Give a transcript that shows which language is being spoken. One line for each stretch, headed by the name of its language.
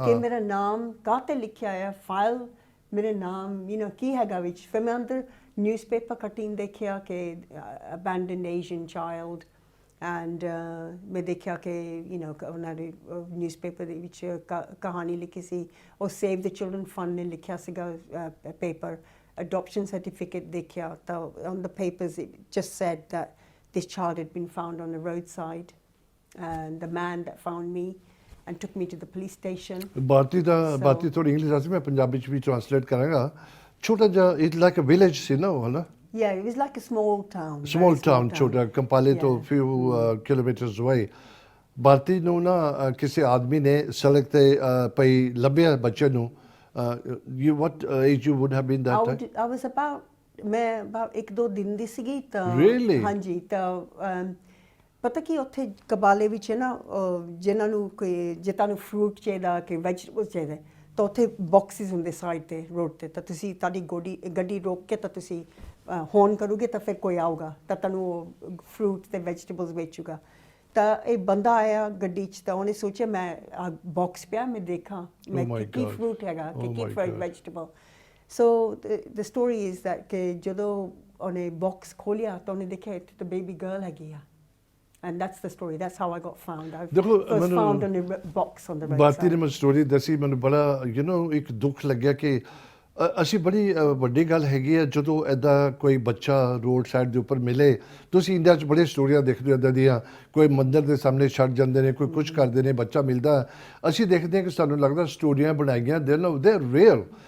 Punjabi: ਕਿ ਮੇਰਾ ਨਾਮ ਕਾਹਤੇ ਲਿਖਿਆ ਹੈ ਫਾਈਲ, ਮੇਰੇ ਨਾਮ ਕੀ ਹੈਗਾ ਵਿੱਚ। ਫਿਰ ਮੈਂ ਅੰਦਰ ਨਿਊਜ਼ਪੇਪਰ ਕਟਿੰਗ ਦੇਖਿਆ ਕਿ
English: abandoned Asian child
Punjabi: ਐਂਡ ਮੈਂ ਦੇਖਿਆ ਕਿ ਉਹਨਾਂ ਦੇ ਨਿਊਜ਼ਪੇਪਰ ਦੇ ਵਿੱਚ ਕਹਾਣੀ ਲਿਖੀ ਸੀ, ਉਹ ਸੇਵ ਦ ਚਿਲਡਰਨ ਫੰਡ ਨੇ ਲਿਖਿਆ ਸੀਗਾ ਪੇਪਰ।
English: Adoption certificate
Punjabi: ਦੇਖਿਆ ਤਾਂ
English: on the papers it just said that this child had been found on the roadside and the man that found me and took me to the police station.
Punjabi: ਭਾਰਤੀ ਥੋੜੀ English ਆਸੀ ਮੈਂ ਪੰਜਾਬੀ ਚ ਵੀ translate ਕਰਾਂਗਾ। ਛੋਟਾ ਜਿਹਾ
English: it like a village
Punjabi: ਸੀ ਨਾ ਉਹ, ਹਨਾ?
English: Yeah, it was like a small town. Small town,
Punjabi: ਛੋਟਾ ਕੰਪਾਲੇ ਤੋਂ
English: few kilometers away.
Punjabi: ਭਾਰਤੀ ਨੂੰ ਨਾ ਕਿਸੇ ਆਦਮੀ ਨੇ ਸੜਕ ਤੇ ਪਈ ਲੱਭਿਆ ਬੱਚੇ ਨੂੰ।
English: What age you would have been that time? I was about 1-2
Punjabi: ਦਿਨ ਦੀ ਸੀਗੀ ਤਾਂ
English: Really?
Punjabi: ਹਾਂਜੀ ਤਾਂ ਪਤਾ ਕੀ ਉੱਥੇ ਕਬਾਲੇ ਵਿੱਚ ਨਾ ਜਿਨ੍ਹਾਂ ਨੂੰ ਕੋਈ ਜੇ ਤੁਹਾਨੂੰ ਫਰੂਟ ਚਾਹੀਦਾ ਕਿ ਵੈਜੀਟੇਬਲਸ ਚਾਹੀਦੇ ਤਾਂ ਉੱਥੇ ਬਾਕਸਿਸ ਹੁੰਦੇ ਸਾਈਡ ਤੇ ਰੋਡ ਤੇ, ਤਾਂ ਤੁਸੀਂ ਤੁਹਾਡੀ ਗੱਡੀ ਰੋਕ ਕੇ ਤਾਂ ਤੁਸੀਂ ਹੋਰਨ ਕਰੋਗੇ ਤਾਂ ਫਿਰ ਕੋਈ ਆਊਗਾ ਤਾਂ ਤੁਹਾਨੂੰ ਫਰੂਟ ਤੇ ਵੈਜੀਟੇਬਲਸ ਵੇਚੂਗਾ। ਤਾਂ ਇਹ ਬੰਦਾ ਆਇਆ ਗੱਡੀ 'ਚ ਤਾਂ ਉਹਨੇ ਸੋਚਿਆ ਮੈਂ ਬਾਕਸ ਪਿਆ ਮੈਂ ਦੇਖਾਂ ਮੈਂ ਕੀ ਫਰੂਟ ਹੈਗਾ ਕਿ ਕੀ vegetable.
English: so the story is that
Punjabi: ਕਿ ਜਦੋਂ ਉਹਨੇ ਬਾਕਸ ਖੋਲ੍ਹਿਆ ਤਾਂ ਉਹਨੇ ਦੇਖਿਆ ਇੱਥੇ ਤਾਂ ਬੇਬੀ ਗਰਲ ਹੈਗੀ ਆ।
English: And that's the story. That's how I got found. I was found on a box on the roadside.
Punjabi: ਭਾਰਤੀ ਨੇ ਮੈਨੂੰ ਸਟੋਰੀ ਦੱਸੀ, ਮੈਨੂੰ ਬੜਾ ਇੱਕ ਦੁੱਖ ਲੱਗਿਆ ਕਿ ਅਸੀਂ ਬੜੀ ਵੱਡੀ ਗੱਲ ਹੈਗੀ ਹੈ ਜਦੋਂ ਇੱਦਾਂ ਕੋਈ ਬੱਚਾ ਰੋਡ ਸਾਈਡ ਦੇ ਉੱਪਰ ਮਿਲੇ। ਤੁਸੀਂ ਇੰਡੀਆ 'ਚ ਬੜੇ ਸਟੋਰੀਆਂ ਦੇਖਦੇ ਹੋ ਇੱਦਾਂ ਦੀਆਂ, ਕੋਈ ਮੰਦਰ ਦੇ ਸਾਹਮਣੇ ਛੱਡ ਜਾਂਦੇ ਨੇ, ਕੋਈ ਕੁਛ ਕਰਦੇ ਨੇ, ਬੱਚਾ ਮਿਲਦਾ। ਅਸੀਂ ਦੇਖਦੇ ਹਾਂ ਕਿ ਸਾਨੂੰ ਲੱਗਦਾ ਸਟੋਰੀਆਂ ਬਣਾਈਆਂ ਦੇ ਰੀਅਲ।